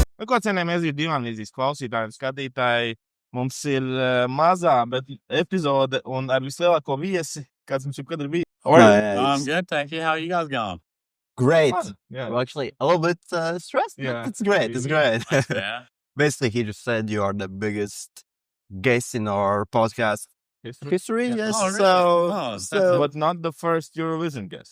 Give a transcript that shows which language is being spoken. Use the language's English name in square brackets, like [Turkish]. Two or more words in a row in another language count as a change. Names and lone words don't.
[Latvian] Tikko cienījamies Dīvānvīzijas klausītāji un skatītāji. Mums ir mazā, bet epizode un ar vislielāko viesi, kāds mums jebkad ir bijis. [English] I'm good, thank you. How are you guys going? Great. Yeah. Well, actually, a little bit stressed, Yeah. but it's great. It's great. Yeah. Basically, he just said you are the biggest guest in our podcast history. Yeah. Yes. Oh, really? So, So- But not the first Eurovision guest.